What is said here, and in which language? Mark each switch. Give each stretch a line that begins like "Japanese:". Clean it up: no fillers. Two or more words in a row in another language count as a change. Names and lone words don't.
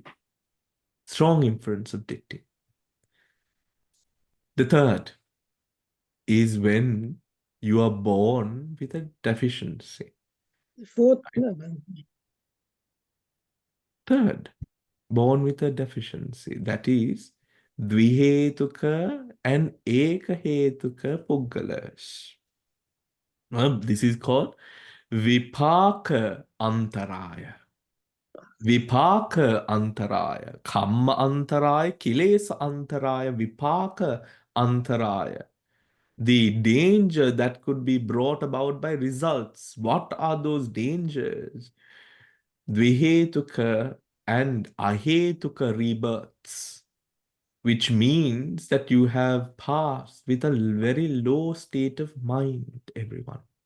English: Strong inference of ditti. The third is when you are born with a deficiency. Fourth, Third, born with a deficiency. That is, dvihetuka and
Pali: ekahetuka puggalas.
English: This is called
Pali: vipaka antaraya. Vipaka antaraya. Kamma antaraya, kilesa antaraya, vipaka antaraya.
English: The danger that could be brought about by results. What are those dangers? Dvihetuka and ahetuka rebirths, which means that you have passed with a very low state of mind, everyone.